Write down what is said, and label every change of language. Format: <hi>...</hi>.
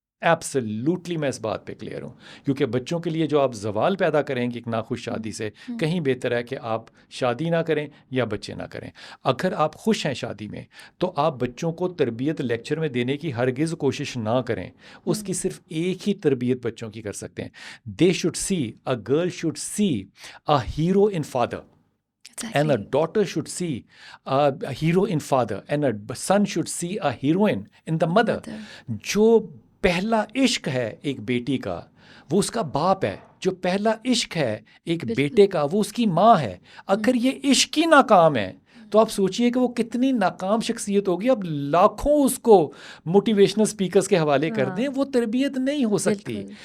<ur>Absolutely میں اس بات پہ کلیئر ہوں، کیونکہ بچوں کے لیے جو آپ زوال پیدا کریں گے ایک ناخوش شادی سے، کہیں بہتر ہے کہ آپ شادی نہ کریں یا بچے نہ کریں. اگر آپ خوش ہیں شادی میں تو آپ بچوں کو تربیت لیکچر میں دینے کی ہرگز کوشش نہ کریں. اس کی صرف ایک ہی تربیت بچوں کی کر سکتے ہیں.</ur> <en>They should see, a girl should see a hero in father. And a daughter should see a hero in father, and a son should see a heroine in the mother.</en> <ur>جو پہلا عشق ہے ایک بیٹی کا وہ اس کا باپ ہے. جو پہلا عشق ہے ایک بیٹے کا وہ اس کی ماں ہے. اگر یہ عشق ہی ناکام ہے تو آپ سوچئے کہ وہ کتنی ناکام شخصیت ہوگی. اب لاکھوں اس کو موٹیویشنل سپیکرز کے حوالے کر دیں, وہ تربیت نہیں ہو سکتی.</ur>